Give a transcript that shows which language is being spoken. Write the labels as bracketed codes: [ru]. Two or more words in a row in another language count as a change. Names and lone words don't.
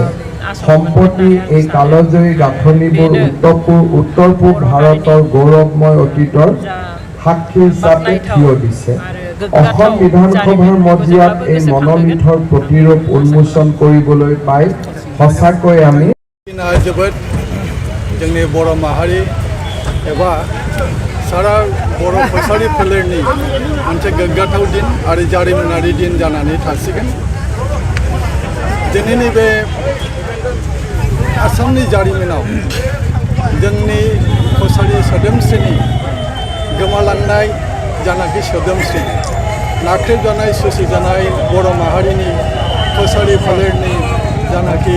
[as] সম্প্ৰতি এই কালজয়ী গাঁথনিবোৰ উত্তৰ পূব ভাৰতৰ গৌৰৱময় অতীতৰ সাক্ষী হিচাপে থিয় দিছে। অসম বিধানসভাৰ মজিয়াত এই মনোলিথৰ প্ৰতিৰূপ উন্মোচন কৰিবলৈ পাই সঁচাকৈ আমি [brx] जोबोद जोंनि बर' माहारि एबा सारा बर' कछारी फोलेरनि मोनसे गोग्गाथाव दिन आरो जारिमिनारि दिन जानानै थासिगोन। दिनैनि बे आसामनि जारिमिनाव जोंनि कछारी सोदोमस्रिनि गोमालांनाय जानाखि सोदोमस्रि नाख्रेबजानाय सुसिजानाय बर' माहारिनि कछारी फोलेरनि जानाखि